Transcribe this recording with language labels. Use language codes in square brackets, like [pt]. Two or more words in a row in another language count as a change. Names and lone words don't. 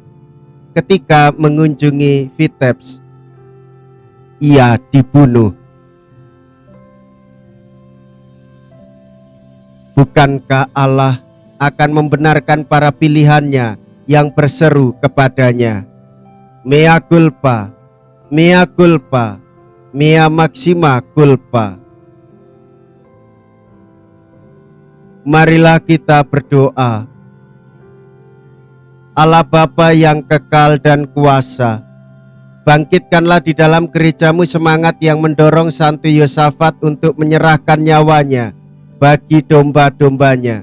[id] Ketika mengunjungi Vitebsk, ia dibunuh. Bukankah Allah akan membenarkan para pilihannya yang berseru kepadanya, [la] mea culpa, mea culpa, mea maxima culpa. [id] Marilah kita berdoa. Allah Bapa yang kekal dan kuasa, bangkitkanlah di dalam gerejamu semangat yang mendorong Santo Yosafat untuk menyerahkan nyawanya bagi domba-dombanya.